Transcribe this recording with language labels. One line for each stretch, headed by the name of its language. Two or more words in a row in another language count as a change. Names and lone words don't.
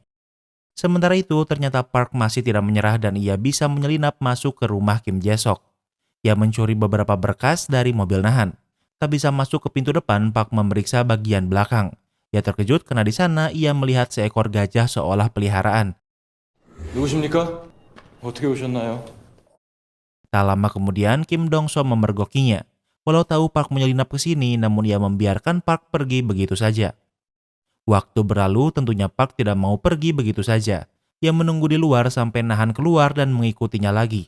Indonesian: Sementara itu ternyata Park masih tidak menyerah dan ia bisa menyelinap masuk ke rumah Kim Jae-sok. Ia mencuri beberapa berkas dari mobil Nahan. Tak bisa masuk ke pintu depan, Park memeriksa bagian belakang. Ia terkejut karena di sana ia melihat seekor gajah seolah peliharaan.
Korean: 누구십니까? 어떻게 오셨나요?
Indonesian: Tak lama kemudian Kim Dong-so memergokinya. Walau tahu Park menyelinap ke sini, namun ia membiarkan Park pergi begitu saja. Waktu berlalu, tentunya Park tidak mau pergi begitu saja. Ia menunggu di luar sampai Nahan keluar dan mengikutinya lagi.